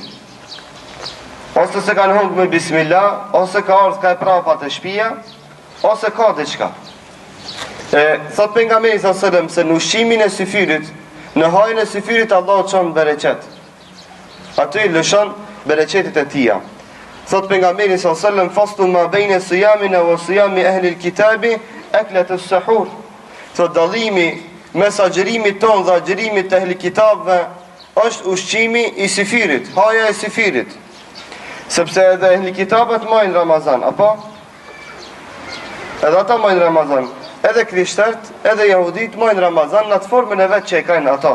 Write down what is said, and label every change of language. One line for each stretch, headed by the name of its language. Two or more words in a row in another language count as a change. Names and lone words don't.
Albanian: Ose se kanë hongë me bismillah, ose ka ardhë ka e prapa të shpia, ose ka diqka. Thot pejgamberi
Arabic: صلى الله عليه وسلم
Albanian: se në ushqimin e syfirit, në hajën e syfirit Allah çon bereqet. Aty i lëshon bereqetit e tia. Thot pejgamberi
Arabic: صلى الله عليه وسلم, فصل ما بين صيامنا وصيام أهل الكتاب أكلة السحر.
Albanian: Thot dallimi mes agjerimit ton dhe agjerimit të ehli kitabëve është ushqimi i syfirit, haja e syfirit. Sepse edhe ehli kitabët majnë Ramazan, apo? Edhe ata majnë Ramazan. Edhe krishterët, edhe jahudit majnë Ramazan në atë formën e vetë që e kajnë ata.